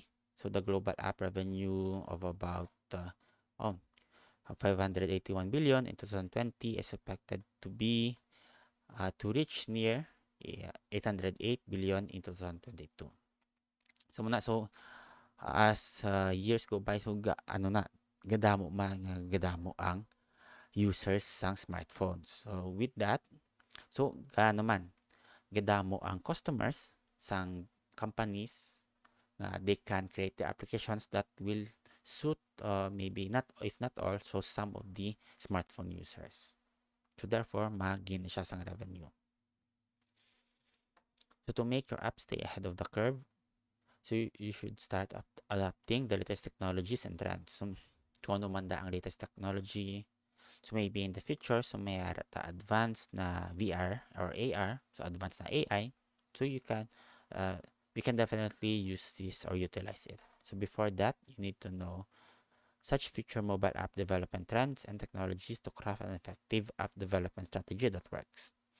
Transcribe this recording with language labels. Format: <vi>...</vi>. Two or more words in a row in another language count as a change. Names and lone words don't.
<en>So the global app revenue of about 581 billion in 2020 is expected to reach near 808 billion in 2022. So muna as years go by, so</en> <hil>gadamo ang</hil> <en>users sang smartphones. So with that, so</en> <hil>gadamo ang</hil> <en>customers sang companies na they can create the applications that will suit maybe not, if not all, so some of the smartphone users. So therefore,</en> <hil>magin siya sang revenue.</hil> <en>So to make your app stay ahead of the curve, so you should start adapting the latest technologies and trends. So</en> <hil>kung ano man ang</hil> <en>latest technology, so maybe in the future, so may advanced na VR or AR, so advanced na AI, so uh, we can definitely use this or utilize it. So before that, you need to know such future mobile app development trends and technologies to craft an effective app development strategy that works.</en>